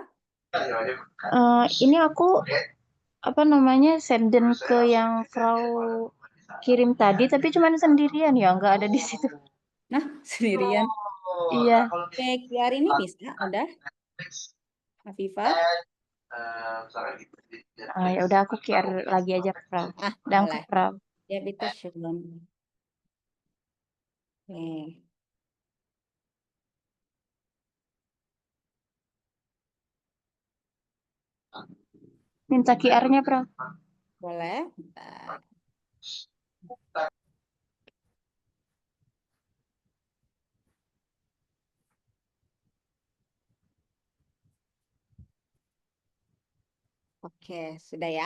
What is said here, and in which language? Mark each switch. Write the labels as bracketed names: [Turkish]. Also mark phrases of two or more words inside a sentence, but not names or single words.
[Indonesian] Ini aku apa namanya senden ke yang Frau kirim tadi, tapi cuma sendirian ya, nggak ada di situ. Nah, sendirian. Iya. Oke, QR ini bisa, udah. Afifah. Ya udah aku QR lagi aja, Frau. Danke, Boleh. Frau. [German] Ya, bitte schön. [Indonesian] Oke. Minta QR-nya, Frau. Boleh. Bentar. Oke, sudah ya.